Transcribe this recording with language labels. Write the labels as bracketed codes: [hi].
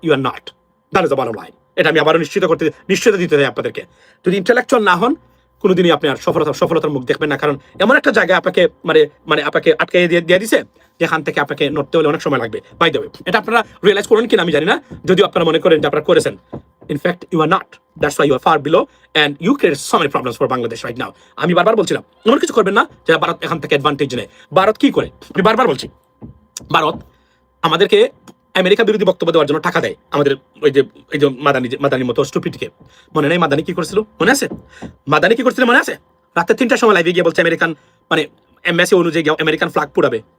[en] You are not, that is the bottom line. [bn] এটা আমি আবারও নিশ্চিত দিতে চাই আপনাদেরকে। যদি ইন্টেলেকচুয়াল না হন, কোনোদিনই আপনি আর সফলতার মুখ দেখবেন না। কারণ এমন একটা জায়গায় আপনাকে মানে আপনাকে আটকে দিয়ে দিছে, যেখান থেকে আপনাকে নড়তে হলে অনেক সময় লাগবে। বাই দ্য ওয়ে, এটা আপনারা রিয়েলাইজ করেন কিনা আমি জানি না, যদিও আপনারা মনে করেন যে আপনারা করেছেন। [en] In fact, you are not. That's why you are far below, and you create so many problems for Bangladesh right now. [bn] আমি বারবার বলছিলাম এমন কিছু করবেন না যারা ভারত এখান থেকে অ্যাডভান্টেজ নেয়। ভারত কি করে? আমি বারবার বলছি, ভারত আমাদেরকে আমেরিকা বিরোধী বক্তব্য দেওয়ার জন্য টাকা দেয়। আমাদের ওই যে মাদানির মতো স্টুপিডকে মনে নেই? মাদানি কি করেছিল মনে আছে? মনে আছে? রাতে 3টার সময় লাইভে গিয়ে বলছে আমেরিকান মানে এমবাসি অনুযায়ী আমেরিকান ফ্ল্যাগ পুড়াবে।